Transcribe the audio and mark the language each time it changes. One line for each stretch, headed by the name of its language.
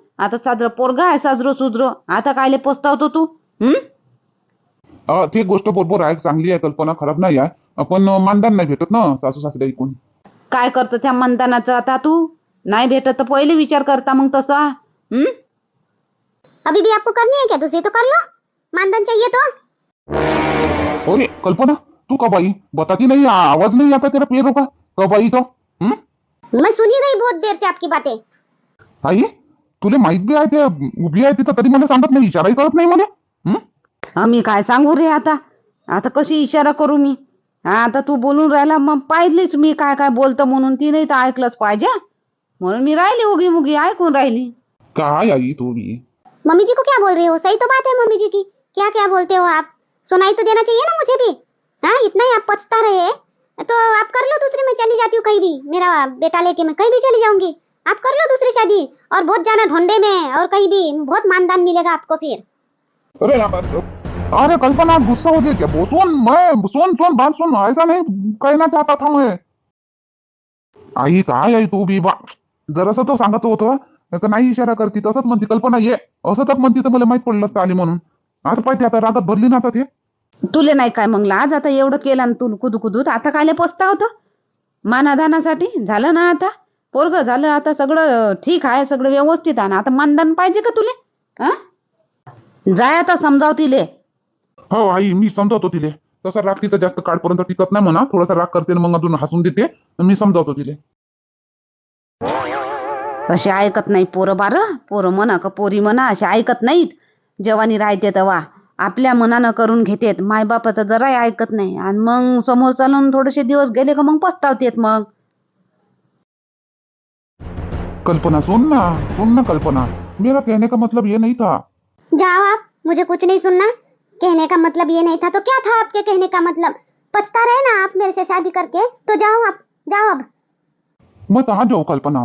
Marathi: आता साजरं पोरगा आहे, साजरो सुजरो. आता कायले पस्तावतो तू? ती गोष्ट बरोबर आहे, चांगली आहे कल्पना, खराब नाही आहे. पण मानधन नाही भेटत ना सासू सासऱ्या ऐकून. काय करतो त्या मनदानाचं आता तू? नाही भेटत तर पहिले विचार करता मग तसा.
Hindi: अभी भी आपको करनी है क्या? दूसरी तो कर लो, मानधन चाहिए तो। अरे कल्पना, तू कब आई? बताती नहीं, आवाज नहीं आता तेरा पैरों का, कब आई तो? मैं सुनी रही बहुत देर से आपकी बातें।
Marathi: आई तुले माहित बी आहे ते उभी आहे तिथं, तरी मला सांगत नाही, इशाराही करत नाही मला. मी काय सांगू रे आता? आता कशी इशारा करू मी? आता तू बोलून राहिला, मग पाहिलीच मी काय काय बोलतं म्हणून. ती नाही तर ऐकलंच पाहिजे, म्हणून मी राहिली उगी मुगी ऐकून राहिली. काय आई तू भी?
Hindi: मम्मी जी को क्या बोल रहे हो? सही तो बात है मम्मी जी की। क्या क्या बोलते हो आप? सुनाई तो देना चाहिए ना मुझे भी। हाँ, इतना ही आप पछता रहे हैं तो आप कर लो दूसरी। मैं चली जाती हूँ कहीं भी, मेरा बेटा लेके मैं कहीं भी चली जाऊंगी। आप कर लो दूसरी शादी, और बहुत जाना ढोंडे में और कहीं भी, बहुत मानदान मिलेगा आपको फिर। अरे कल्पना, गुस्सा हो गया क्या? वो सुन बात सुन, ऐसा नहीं कहना चाहता था मैं.
Marathi: आई काय आई तू बी बा, जरासं तो सांगत होतं का नाही इशारा करती, तसंच म्हणती कल्पना ये, असं तर म्हणती तर मला माहित पडलं असतं आली म्हणून. आता पाहिजे, आता रागात भरली ना आता ते. तुले नाही काय मग लाज? आता एवढं केलं ना तू कुदूत, आता कायले पस्तावतो? मानादानासाठी झालं ना, आता पोरग झालं, आता सगळं ठीक आहे, सगळं व्यवस्थित आहे ना. आता मानदान पाहिजे का तुले? जाय आता समजाव तिले. हो आई, मी समजावतो तिले. तसा राग तिचा जास्त काळपर्यंत टिकत नाही म्हणा, थोडासा राग करते मग अजून हसून देते. मी समजावतो तिले. असे ऐकत नाही पोरं बारं, पोरं म्हणा का पोरी म्हणा, असे ऐकत नाहीत. जवानी राहते तेव्हा आपल्या मनानं करून घेतेत, मायबापाचं जराही ऐकत नाही. आणि मग समोर चालून थोडेसे दिवस गेले का मग पस्तावतेत मग.
Hindi: कल्पना सुन ना कल्पना, मेरा कहने का मतलब ये नहीं था. जाओ आप, मुझे कुछ नहीं सुनना। कहने का मतलब ये नहीं था तो क्या था आपके कहने का मतलब? पछता रहे ना आप मेरे से शादी करके, तो जाओ आप, जाओ अब। मैं कहाँ जाऊँ कल्पना?